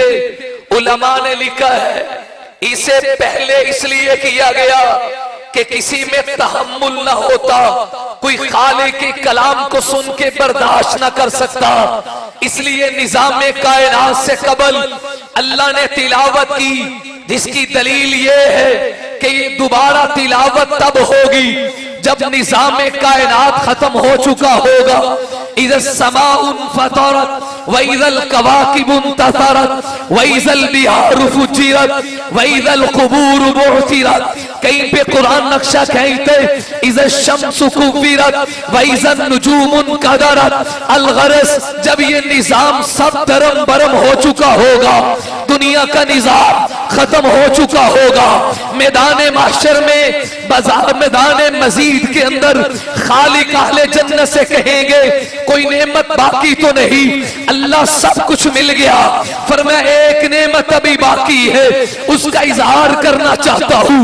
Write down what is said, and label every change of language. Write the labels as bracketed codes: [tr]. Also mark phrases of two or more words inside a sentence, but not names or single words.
[hi] उलमा ने लिखा है इसे पहले इसलिए किया गया कि किसी में तहम्मुल न होता, कोई खालिक के कलाम को सुन के बर्दाश्त न कर सकता, इसलिए निजाम कायनात से कबल अल्लाह ने तिलावत की, जिसकी दलील ये है कि ये दोबारा तिलावत तब होगी जब निजाम कायनात खत्म हो चुका होगा। [ar] إذا السماء انفطرت و إذا الكواكب انتثرت و إذا البحار فجرت و إذا القبور بعثرت. [hi] कहीं पे कुरान नक्शा कहते [ar] إذا الشمس كورت و إذا النجوم انكدرت. [hi] अलगरस जब ये निजाम सब धर्म बरम हो चुका होगा, दुनिया का निजाम खत्म हो चुका होगा, मैदान महशर में बाजार मैदान मजीद के अंदर खालिक अहले जन्नत से कहेंगे कोई नेमत बाकी तो नहीं, अल्लाह सब कुछ मिल गया, फरमाया एक नेमत अभी बाकी है, उसका इजहार करना चाहता हूँ।